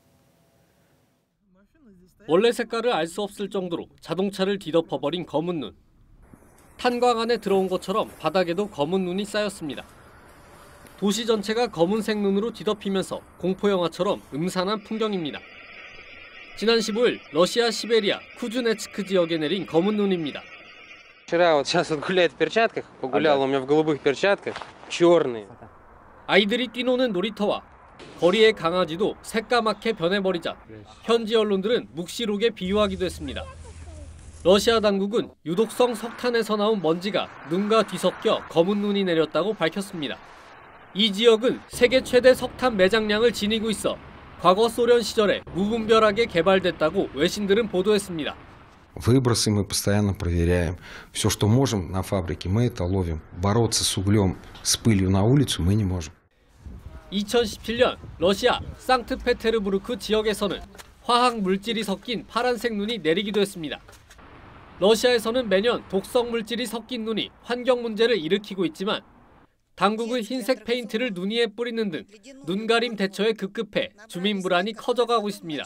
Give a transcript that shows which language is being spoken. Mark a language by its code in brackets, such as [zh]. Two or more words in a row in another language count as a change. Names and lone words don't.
[ko] 원래 색깔을 알 수 없을 정도로 자동차를 뒤덮어버린 검은 눈. 탄광 안에 들어온 것처럼 바닥에도 검은 눈이 쌓였습니다. 도시 전체가 검은색 눈으로 뒤덮이면서 공포영화처럼 음산한 풍경입니다. 지난 15일 러시아 시베리아 쿠즈네츠크 지역에 내린 검은 눈입니다. [ru] Вчера вот сейчас вот гуляет в перчатках, погулял у меня в голубых перчатках, черные. [ko] 아이들이 뛰노는 놀이터와 거리의 강아지도 새까맣게 변해버리자 현지 언론들은 묵시록에 비유하기도 했습니다. 러시아 당국은 유독성 석탄에서 나온 먼지가 눈과 뒤섞여 검은 눈이 내렸다고 밝혔습니다. 이 지역은 세계 최대 석탄 매장량을 지니고 있어 과거 소련 시절에 무분별하게 개발됐다고 외신들은 보도했습니다. [ru] Выбросы мы постоянно проверяем. Все, что можем на фабрике, мы это ловим. Бороться с углем, с пылью на улицу мы не можем. [ko] 2017년 러시아 상트페테르부르크 지역에서는 화학 물질이 섞인 파란색 눈이 내리기도 했습니다. 러시아에서는 매년 독성 물질이 섞인 눈이 환경 문제를 일으키고 있지만 당국은 흰색 페인트를 눈 위에 뿌리는 등 눈가림 대처에 급급해 주민 불안이 커져가고 있습니다.